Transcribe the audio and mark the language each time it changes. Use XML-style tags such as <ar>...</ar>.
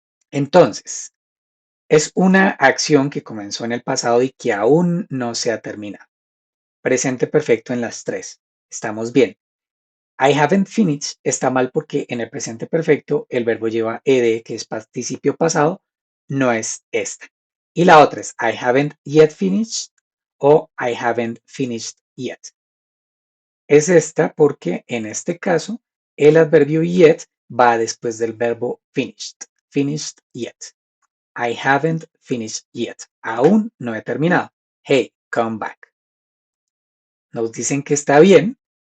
<es>Entonces, es una acción que comenzó en el pasado y que aún no se ha terminado. Presente perfecto en las tres. Estamos bien.</es> <en>I haven't finished</en> <es>está mal porque en el presente perfecto el verbo lleva ed, que es participio pasado, no es esta. Y la otra es</es> <en>I haven't yet finished</en> <es>o</es> <en>I haven't finished yet.</en> <es>Es esta porque en este caso el adverbio yet va después del verbo finished.</es> <en>Finished yet. I haven't finished yet.</en> <es>Aún no he terminado.</es> <en>Hey, come back.</en> <es>Nos dicen que está bien.</es>